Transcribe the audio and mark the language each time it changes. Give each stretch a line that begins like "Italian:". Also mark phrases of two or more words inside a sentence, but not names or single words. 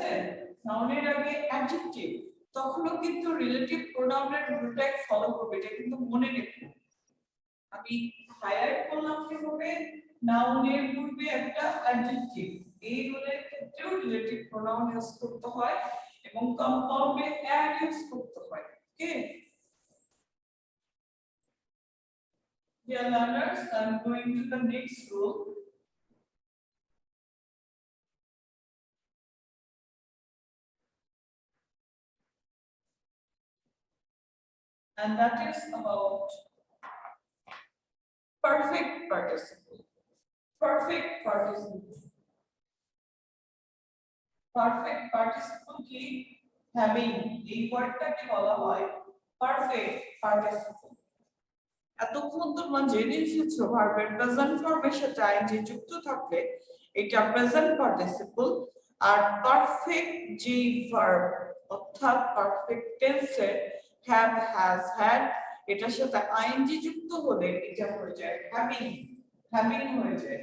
Bangla: নাউনের আগে অ্যাডজেক্টিভ তখনও কিন্তু
English: relative pronoun
Bangla: রুলটাই ফলো করবে, এটা কিন্তু মনে রেখো। আমি হাইলাইট করলাম কিভাবে নাউনের পূর্বে একটা অ্যাডজেক্টিভ, এই রুলের ক্ষেত্রেও
English: relative pronoun use
Bangla: করতে হয় এবং কম্পাউন্ডে
English: ad use
Bangla: করতে হয়।
English: ওকে dear learners, I'm going to the next rule. And that is about perfect participle. Perfect participle. Perfect participle কি having,
Bangla: এই ওয়ার্ডটাকে বলা হয়
English: perfect participle।
Bangla: এতক্ষণ তোমরা জেনে এসেছো
English: verb present form
Bangla: সাথে আইএনজি যুক্ত থাকলে এটা
English: present participle,
Bangla: আর পারফেক্ট যে ভার্ব অর্থাৎ
English: perfect tense have has had
Bangla: এটার সাথে আইএনজি যুক্ত হলে এটা হয়ে যায় হ্যাভিং, হ্যাভিং হয়ে যায়।